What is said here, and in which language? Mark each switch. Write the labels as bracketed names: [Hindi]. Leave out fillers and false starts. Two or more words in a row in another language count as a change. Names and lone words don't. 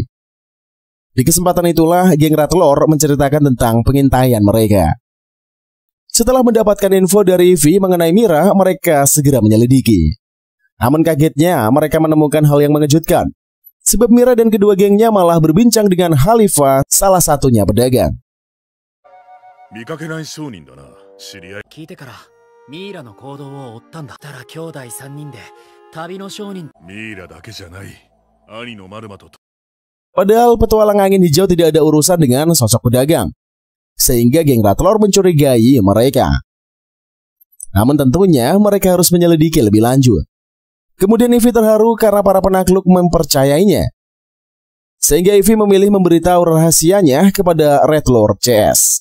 [Indonesian] Di kesempatan itulah, geng Red Lord menceritakan tentang pengintaian mereka. Setelah mendapatkan info dari Ivy mengenai Mira, mereka segera menyelidiki. Namun kagetnya, mereka menemukan hal yang mengejutkan. Sebab Mira dan kedua gengnya malah berbincang dengan Khalifah, salah satunya pedagang. [Japanese] 見かけない商人だな。知り合い。聞いてからミイラの行動を追ったんだ。たら兄弟3人で旅の商人。ミイラだけじゃない。兄のマルマと。 [Indonesian] Padahal petualang angin hijau tidak ada urusan dengan sosok pedagang. Sehingga geng Red Lord mencurigai mereka. Namun tentunya mereka harus menyelidiki lebih lanjut. Kemudian Ivy terharu karena para penakluk mempercayainya. Sehingga Ivy memilih memberitahu rahasianya kepada Red Lord CS.